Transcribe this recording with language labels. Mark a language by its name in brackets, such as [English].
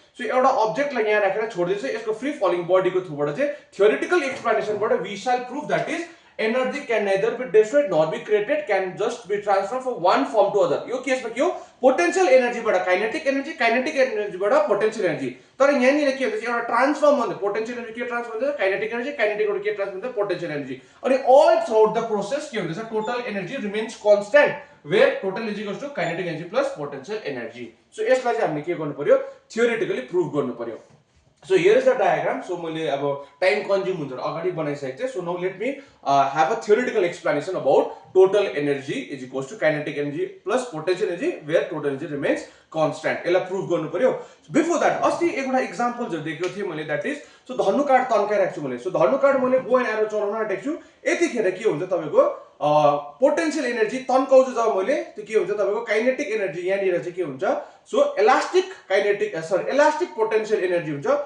[Nepali] So एउटा अब्जेक्टलाई यहाँ राखेर छोड्दिन्छु, यसको फ्री फलिङ बडी को थ्रुबाट चाहिँ theoretical एक्सप्लेनेसनबाट [English] We shall proof that is energy can neither be destroyed nor be created, can just be transferred from one form to other. [Nepali] यो केसमा के हो, पोटेंशियल एनर्जी बाट काइनेटिक एनर्जी, काइनेटिक एनर्जी बाट potential energy. तर यहाँनिर के हुन्छ, एउटा ट्रान्सफर्म हुन्छ, पोटेंशियल एनर्जी के ट्रान्सफर हुन्छ, काइनेटिक एनर्जी, काइनेटिक बाट के ट्रान्सफर हुन्छ, पोटेंशियल एनर्जी. अनि [English] all throughout the process [Nepali] के हुन्छ, [English] Total energy remains constant, where total is equals to kinetic energy plus potential energy. [Nepali] So यसलाई चाहिँ हामीले के गर्नु पर्यो, थियोरेटिकली प्रूफ गर्नु पर्यो. [English] So here is the diagram. So [Nepali] मैले अब टाइम कन्ज्युम हुन्छ अगाडि बनाइसकेको थिएँ. [English] So now let me have a theoretical explanation about total energy is equals to kinetic energy plus potential energy where total energy remains constant. [Nepali] यसलाई proof गर्नु पर्यो. [English] Before that [Nepali] अस्ति एउटा एक्जाम्पल दिएको थिएँ मैले, [English] that is so [Nepali] धनु card तन्काइराख्छु छु मैले. सो धनु कार्ड मैले [English] bow and arrow [Nepali] चलाउन आँटेको छु. यतिखेर के हुन्छ तपाईको पोटेंशियल एनर्जी तन्काउँछु जब मैले, त्यो के हुन्छ तपाईको काइनेटिक एनर्जी यहाँनिर चाहिँ के हुन्छ, so elastic kinetic elastic potential energy हुन्छ.